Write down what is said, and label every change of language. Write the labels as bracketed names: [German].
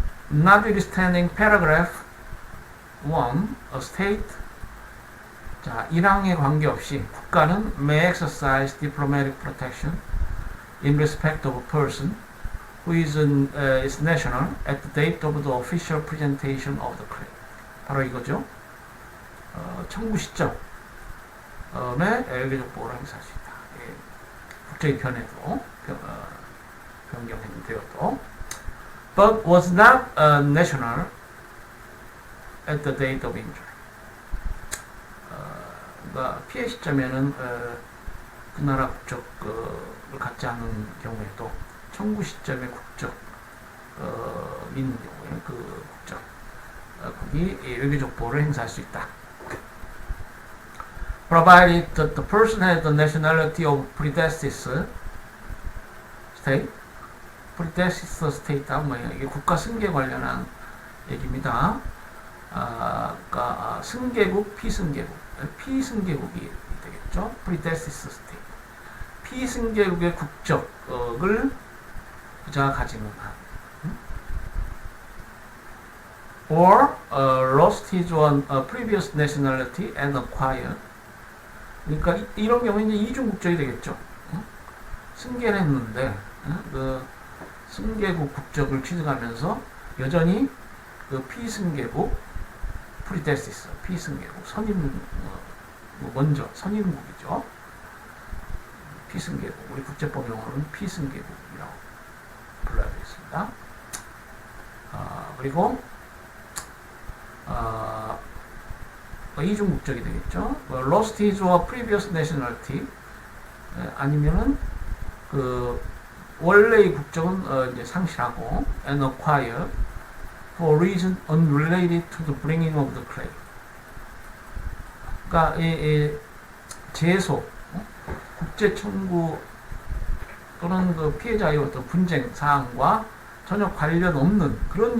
[English] Notwithstanding paragraph 1, a state [Korean] 자, 1항에 관계없이 국가는 [English] may exercise diplomatic protection in respect of a person who is its national at the date of the official presentation of the claim. [Korean] 바로 이거죠. 청구 시점에 외교적 보호를 행사할 수 있다. 국적이 변해도 변경되어도 [English] but was not national at the date of injury. [Korean] 그러니까 피해 시점에는 그 나라 국적을 갖지 않은 경우에도 청구 시점에 국적 있는 경우에 그 국적국이 외교적 보호를 행사할 수 있다. [English] Provided that the person has the nationality of predecessor state. [Korean] predecessor state가 뭐예요? 이게 국가 승계 관련한 얘기입니다. 그러니까 승계국, 피승계국, 피승계국이 되겠죠. [English] predecessor state. [Korean] 피승계국의 국적을 그자가 가지는 한. [English] or lost his one previous nationality and acquired. [Korean] 그러니까 이런 경우에 이제 이중 국적이 되겠죠. 승계를 했는데 그 승계국 국적을 취득하면서 여전히 그 피승계국 predecessor 피승계국 선임 먼저 선임국이죠. 피승계국 우리 국제법 용어로는 피승계국이라고 불러야 되겠습니다. 그리고 이중 국적이 되겠죠. [English] lost his or previous nationality [Korean] 아니면은 그 원래의 국적은 이제 상실하고 [English] and acquire for reason unrelated to the bringing of the claim. [Korean] 그러니까 제소 국제 청구의 또는 그 피해자의 어떤 분쟁 사항과 전혀 관련 없는 그런